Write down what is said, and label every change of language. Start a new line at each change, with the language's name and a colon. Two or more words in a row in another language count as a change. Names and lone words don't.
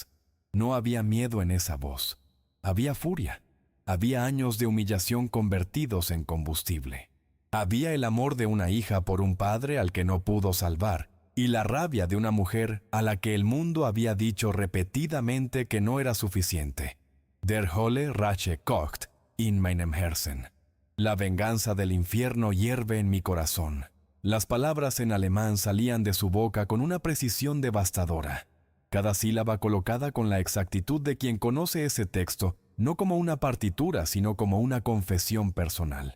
Spanish: No había miedo en esa voz. Había furia. Había años de humillación convertidos en combustible. Había el amor de una hija por un padre al que no pudo salvar, y la rabia de una mujer a la que el mundo había dicho repetidamente que no era suficiente.
German: Der Hölle Rache kocht in meinem Herzen.
Spanish: La venganza del infierno hierve en mi corazón. Las palabras en alemán salían de su boca con una precisión devastadora. Cada sílaba colocada con la exactitud de quien conoce ese texto, no como una partitura, sino como una confesión personal.